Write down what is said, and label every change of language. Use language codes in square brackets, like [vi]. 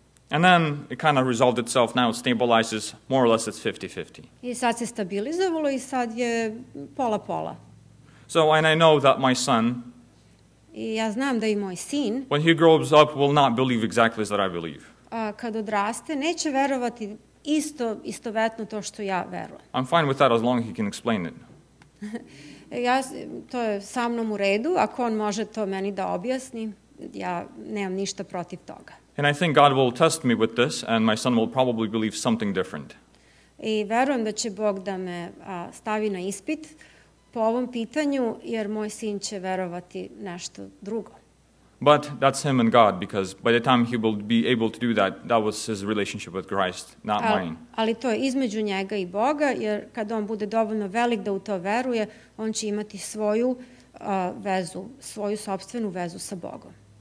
[en] And then it kind of resolved itself. Now it stabilizes, more or less it's 50-50. [sr] I sad se stabilizovalo i sad je pola-pola. [en] So, and I know that my son, [sr] i ja znam da i moj sin, [en] when he grows up, will not believe exactly as that I believe. [sr] Kad odraste, neće verovati istovetno to što ja verujem. [en] I'm fine with that as long as he can explain it. [sr] To je sa mnom u redu, ako on može to meni da objasni, ja nemam ništa protiv toga. [en] And I think God will test me with this, and my son will probably believe something different. [sr] I verujem da će Bog da me stavi na ispit po ovom pitanju, jer moj sin će verovati nešto drugo. [en] But that's him and God, because by the time he will be able to do that, that was his relationship with Christ, not mine. [sr] Ali to je između njega i Boga, jer kad on bude dovoljno velik da u to veruje, on će imati svoju vezu, svoju sopstvenu vezu sa Bogom.